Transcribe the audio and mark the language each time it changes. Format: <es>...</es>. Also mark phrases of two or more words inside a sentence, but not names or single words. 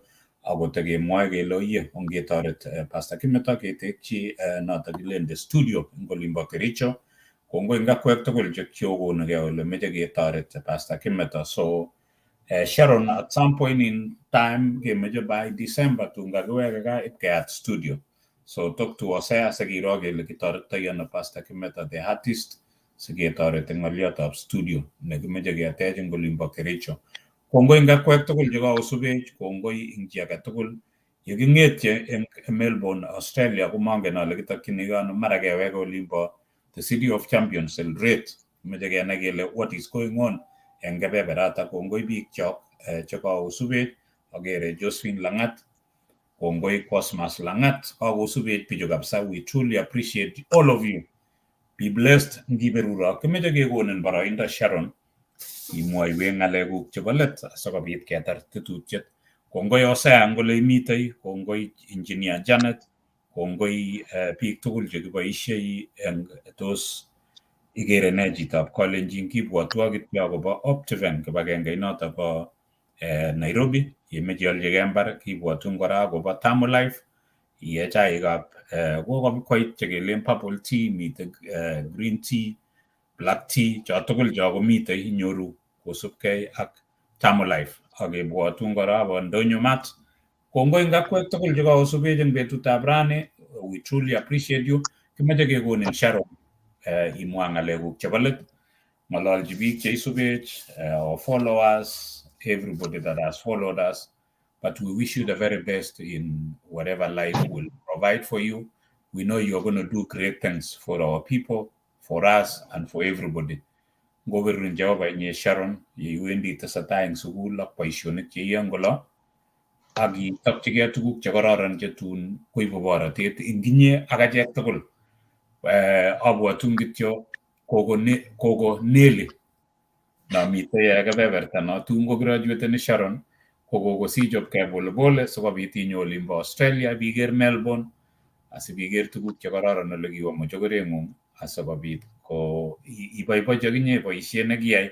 <kln>Ako tekemwoe kele oye ongetoret Pastor Kimeto ketekchi noto kilen the studio eng olimbo Kericho. Kongoi eng akwek tugul chekiokonugei ole meche ketoret Pastor Kimeto. So Sharon,</kln> <en>at some point in time</en> <kln>kemeche by December tun kakiweke gaa ipkeat studio. So</kln> <en>talk to us</en> <kln>sikiro kele kitoretoi ano Pastor Kimeto</kln> <en>the artist</en> <kln>siketoret eng ng'olyotab studio nekimeche ketech eng olimbo Kericho. Kongoi eng akwek tugul chekakosubech, kongoi eng chi age tugul. Yeking'etye eng Melbourne, Australia, komangen ale kitokchinigei ano, mara keweke olimbo the City of Champions, Eldoret. Meche kenai kele</kln> <en>what is going on</en> <kln>eng kebeberata. Kongoi biik chok chekakosubech. Agere Josephine Lang'at, kongoi Cosmas Lang'at, kakosubech bichu kabisa.</kln> <en>We truly appreciate all of you. Be blessed.</en> <kln>Ngiberuro kimeche kekonin boroindo Sharon imwoiwech ng'alekuk chebo let sikobit ketar tetutiet. Kongoi Osea eng ole imitei, kongoi Engineer Janet, kongoi biik tugul chekiboisiei eng tos Igere Nee Chitab Kalenjin. Kibwotwo kityo akobo Optiven, kibagenge noto bo Nairobi, yemeche iolchigei mbar. Kibwotun kora akobo Tamulife, iye chaikab kokoit chekelen</kln> <en>purple tea,</en> <kln>mitei</kln> <en>green tea, black tea,</en> <kln>cho tugul cho komitei inyoru kosubkei ak Tamulife. Akebwotun kora bo Ndonyo Mat. Kongoi eng akwek tugul chekakosubech eng betutab rani.</kln> <en>We truly appreciate you.</en> <kln>Kimeche kekonin Sharon imwa ng'alekuk chebo let, ng'ololji biik cheisubech,</kln> <en>our followers, everybody that has followed us. But we wish you the very best in whatever life will provide for you. We know you're going to do great things for our people, for us, and for everybody.</en> <kln>ngobirin Jehova Nee Sharon iwendi tesetai eng sukul ak boisionik che iyoe ngolo ak itokchigei tuguk che kororon che tun koibu borotet eng inye ak achek tugul. Abwatun kityo kogo Neli namitei kebeberta no tun ko graduateni Sharon ko kokosichopkei polepole sikobit inyo olimbo Australia biker Melbourne asibiker tuguk che kororon ole kiwo mochokoreng'ung asikobit ko iboibochi akinye boisiet nekiyai.</kln>